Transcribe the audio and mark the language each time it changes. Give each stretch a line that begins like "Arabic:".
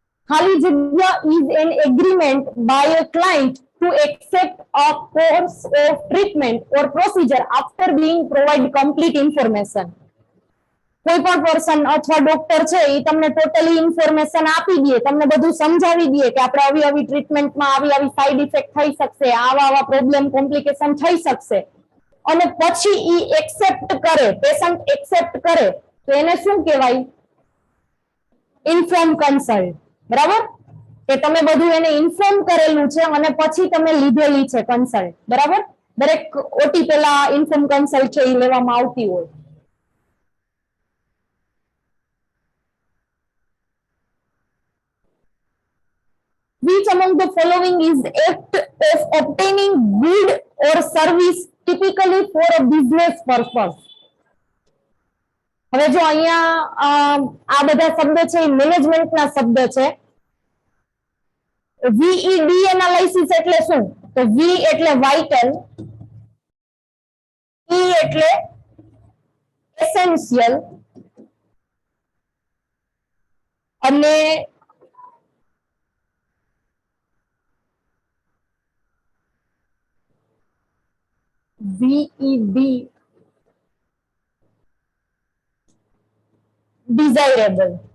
Gujarati: ખાલી જગ્યા
English: is an agreement by a client to accept a course of treatment or procedure after being provided complete information.
Gujarati: કોઈ પણ person અથવા doctor છે એ તમને ટોટલી ઇન્ફોર્મેશન આપી દે, તમને બધું સમજાવી દે કે આપણે આવી આવી ટ્રીટમેન્ટમાં આવી આવી સાઈડ ઇફેક્ટ થઈ શકશે, આવા આવા પ્રોબ્લેમ કોમ્પ્લિકેશન થઈ શકશે, અને પછી ઈ એક્સેપ્ટ કરે, પેશન્ટ એક્સેપ્ટ કરે, તો એને શું કહેવાય? ઇન્ફોર્મ કન્સલ્ટ, બરાબર. કે તમે બધું એને ઇન્ફોર્મ કરેલું છે અને પછી તમે લીધેલી છે કન્સલ્ટ, બરાબર. દરેક ઓટી પહેલા ઇન્ફોર્મ કન્સલ્ટ છે એ લેવામાં આવતી હોય.
English: Which among the following is the act of obtaining good or service typically for a business purpose?
Gujarati: હવે જો અહીંયા આ બધા શબ્દ છે એ મેનેજમેન્ટના શબ્દ છે. VED એનાલિસિસ એટલે શું? તો V એટલે વાઇટલ, E એટલે એસેન્શિયલ અને VED ડિઝાયરેબલ.